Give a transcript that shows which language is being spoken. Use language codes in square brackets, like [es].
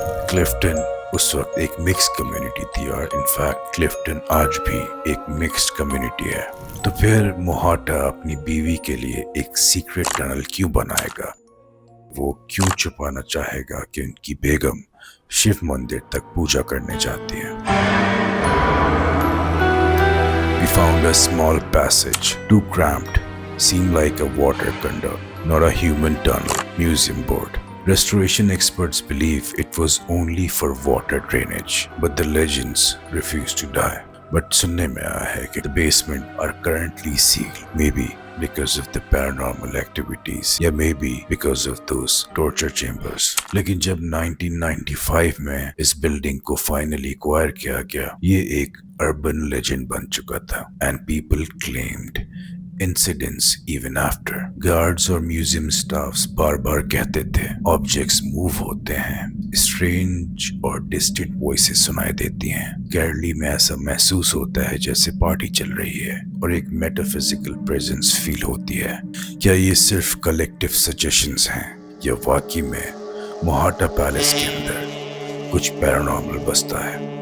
[ur] Clifton اس وقت ایک mix community تھی اور انفیکٹ کلفٹن آج بھی ایک مکسڈ کمیونٹی ہے، تو پھر موہاٹا اپنی بیوی کے لیے ایک سیکریٹ ٹنل کیوں بنائے گا؟ وہ کیوں چھپانا چاہے گا کہ ان کی بیگم شیو مندر تک پوجا کرنے جاتی ہے؟ [en] We found a small passage, too cramped, seemed like a water conduit, not a human tunnel. Museum board. Restoration experts believe it was only for water drainage, but the legends refuse to die. But [ur] سننے میں آیا ہے کہ [en] the basement are currently sealed, maybe because of the paranormal activities, یا maybe because of those torture chambers. [ur] لیکن جب 1995 میں اس building کو فائنلی ایکوائر کیا گیا، یہ ایک urban legend بن چکا تھا [en] and people claimed incidents even after. [ur] Guards اور میوزیم سٹافز بار بار کہتے تھے آبجیکٹس موو ہوتے ہیں، اسٹرینج اور ڈسٹنٹ وائسز سنائی دیتی ہیں، کیرلی میں ایسا محسوس ہوتا ہے جیسے پارٹی چل رہی ہے، اور ایک میٹافزیکل پریزنس فیل ہوتی ہے۔ کیا یہ صرف کلیکٹیو سجیشنز ہیں یا واقعی میں موہاٹا پیلس کے اندر کچھ پیرانارمل بستا ہے؟